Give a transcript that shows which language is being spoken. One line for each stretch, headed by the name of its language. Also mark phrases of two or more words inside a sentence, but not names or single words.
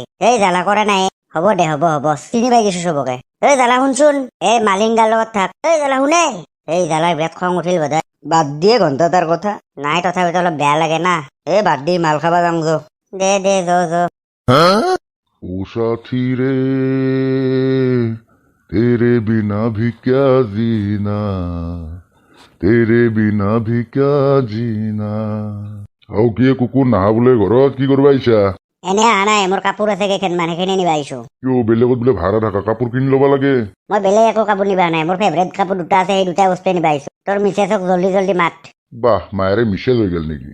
Assamese: এই জ্বালা কৰা নাই। হ'ব দে, হ'ব চিনি পাই গৈছো চবকে। এই জ্বালা শুনচোন, এই মালিংগাৰ লগত থাক। এই জ্বালা শুনে। এই জ্বালাৰ বিৰাট খং উঠিল বোধহয়। বাদ দিয়ে ঘন্টা তাৰ কথা। নাই, তথাপিতো অলপ বেয়া লাগে না। বাদ দি মাল খাবা যাম যো। দে যো।
Hindi: ओ साथी रे, तेरे बिना भी क्या जीना, तेरे बिना भी क्या जीना।
Assamese: কি কুকুৰ নাহা বোলে ঘৰত? কি কৰিব আহিছা? এনে অহা নাই, মোৰ কাপোৰ আছে কেইখনমান, সেইখিনি নিবা আহিছো। কিয় বেলেগত বোলে ভাড়া থাকা, কাপোৰ কিনি ল'ব লাগে? মই বেলেগ একো কাপোৰ নিবা নাই, মোৰ ফেভৰেট কাপোৰ দুটা আছে, সেই দুটা বস্তুৱে নিবা আহিছো। তোৰ মিছেছক জল্দি মাত। বাহ, মায়েৰে মিছেজ হৈ গেল নেকি?